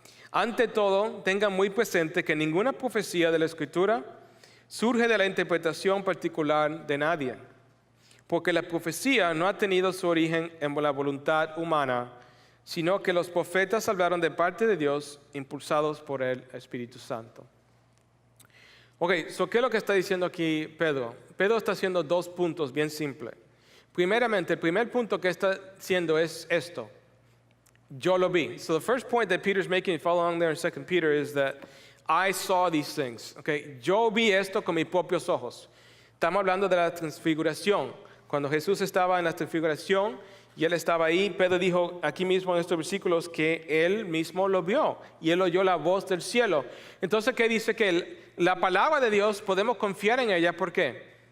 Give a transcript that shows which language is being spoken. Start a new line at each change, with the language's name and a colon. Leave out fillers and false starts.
Spanish: Ante todo, tengan muy presente que ninguna profecía de la Escritura surge de la interpretación particular de nadie, porque la profecía no ha tenido su origen en la voluntad humana, sino que los profetas hablaron de parte de Dios, impulsados por el Espíritu Santo. Ok, ¿qué es lo que está diciendo aquí Pedro? Pedro está haciendo 2 puntos bien simples. Primeramente, el primer punto que está haciendo es esto. Yo lo vi.
English: So the first point that Peter's making, follow along there in 2 Peter, is that I saw these things. Okay?
Spanish: Yo vi esto con mis propios ojos. Estamos hablando de la transfiguración. Cuando Jesús estaba en la transfiguración y él estaba ahí, Pedro dijo aquí mismo en estos versículos que él mismo lo vio y él oyó la voz del cielo. Entonces, ¿qué dice? Que la palabra de Dios podemos confiar en ella. ¿Por qué?